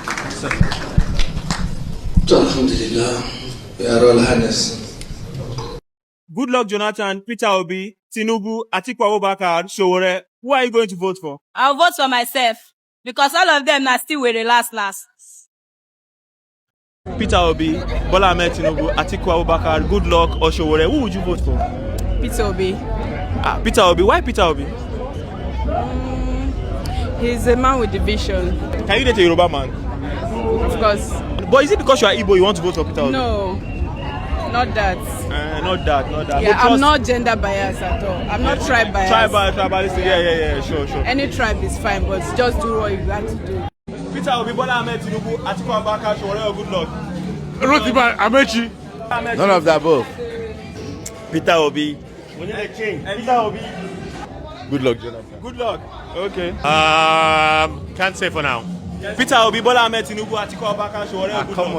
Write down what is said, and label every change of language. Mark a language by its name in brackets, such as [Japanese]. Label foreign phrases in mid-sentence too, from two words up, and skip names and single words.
[English] Alhamdulillah, Your Royal Highness. Good luck, Jonathan, Peter Obi, Tinubu, Atiku Abubakar, Sowore. Who are you going to vote for? I'll vote for myself, because all of them are still with the last. Peter Obi, Bola Ahmed Tinubu, Atiku Abubakar, Good Luck, or Sowore. Who would you vote for? Peter Obi. Peter Obi. Why Peter Obi? He's a man with the vision. Can you date a Yoruba man? Of course. But is it because you are Igbo you want to vote for Peter Obi? No, not that. Not that. Yeah, I'm not gender biased at all. I'm not tribe biased. Tribalist. Yeah. Sure. Any tribe is fine, but just do what you got to do. Peter Obi, Bola Ahmed Tinubu, Atiku Abubakar, Sowore, or Good Luck? Rotiba Amechi. None of the above. Peter Obi. We need a change. Peter Obi. Good luck, Jonathan. Good luck. Okay. Can't say for now. Peter Obi, Bola Ahmed Tinubu, Atiku Abubakar, Sowore, or Good Luck?